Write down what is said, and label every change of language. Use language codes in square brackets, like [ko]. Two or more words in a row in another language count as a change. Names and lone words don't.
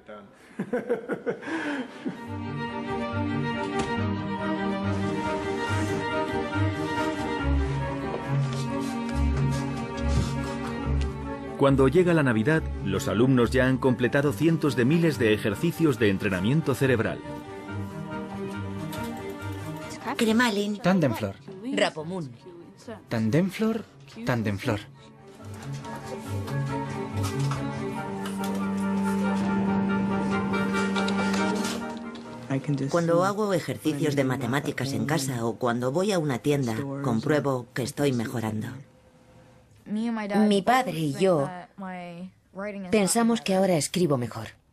[es] Cuando llega la Navidad, los alumnos ya han completado cientos de miles de ejercicios de entrenamiento cerebral. Cremalin. Tandemflor. Rapomún. Tandemflor. Tandemflor. Cuando hago ejercicios de matemáticas en casa o cuando voy a una tienda, compruebo que estoy mejorando. Mi padre y yo pensamos que ahora escribo mejor.